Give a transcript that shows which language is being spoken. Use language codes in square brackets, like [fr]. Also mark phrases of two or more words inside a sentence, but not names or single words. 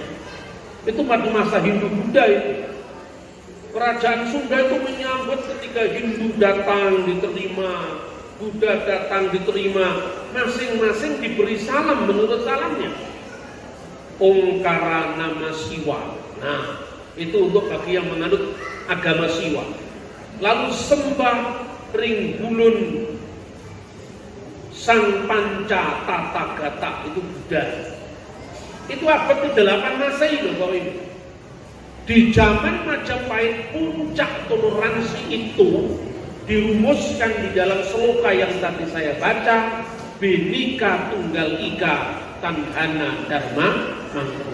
[id] Itu pada masa Hindu Buddha itu. Kerajaan Sunda itu menyambut ketika Hindu datang diterima, Buddha datang diterima, masing-masing diberi salam menurut salamnya. [kaw] Ongkara nama Siwa. [id] Nah, itu untuk bagi yang menganut agama Siwa. Lalu [kaw] sembah ring bulun [id] Sang Panca Tathagata, itu Buddha. Itu abad ke-8 Masehi loh Bapak Ibu. Di zaman Majapahit puncak toleransi itu dirumuskan di dalam sloka yang tadi saya baca, [kaw] Bhinneka Tunggal Ika Tandhana Dharma Mantra.